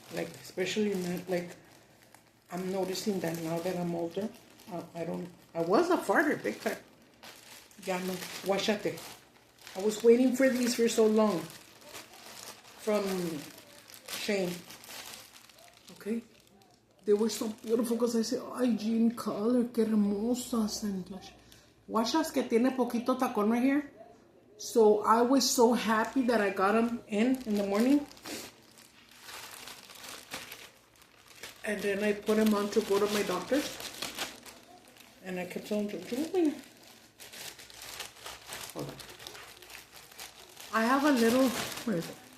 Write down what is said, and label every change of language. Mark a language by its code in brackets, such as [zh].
[en] Like, especially not like, I'm noticing that now that I'm older, I was a farter, big time. [es] Ya no, guachate. [en] I was waiting for these for so long. From Shane. Okay? They were so beautiful because I said, ay, Jean color, [es] qué hermosas. And guachas que tiene poquito tacón [en] right here. So I was so happy that I got them in the morning. And then I put them on to go to my doctor's. And I kept on drinking. Hold on. I have a little, where is it?